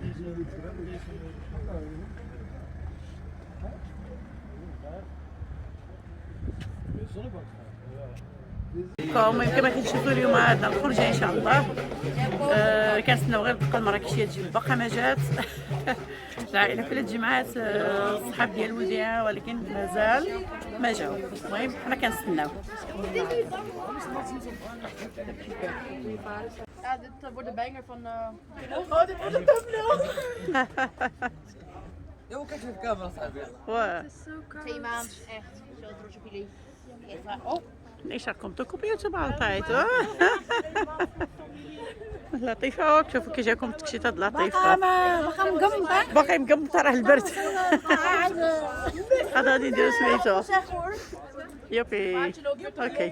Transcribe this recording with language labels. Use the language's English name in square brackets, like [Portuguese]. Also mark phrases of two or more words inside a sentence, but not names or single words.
[Arabic] المهم كما كتشوفوا اليوم عندنا الخرجه ان شاء الله. كنستناو غير تبقى المراكشيه تجي، باقا ما جات. العائله كلها تجمعات، الصحاب ديال ولديها، ولكن مازال ما جاو. المهم حنا كنستناو. [Dutch] Ja, dit wordt de banger van. Oh, dit wordt de thumbnail. Jo, kijk even de camera staan. واه 2 maanden, echt. Zo trots op jullie. Oh, [Arabic] نيشان كنتو [Dutch] op YouTube altijd hoor. [Arabic] لطيفة ook شوفوا كي جاكم تكشيطة لطيفة. [Dutch] we gaan gammen. [Arabic] باقي مقمطة راه البرد. غادي نديرو سميتو. [Dutch] Zeg hoor. يوبي. اوكي.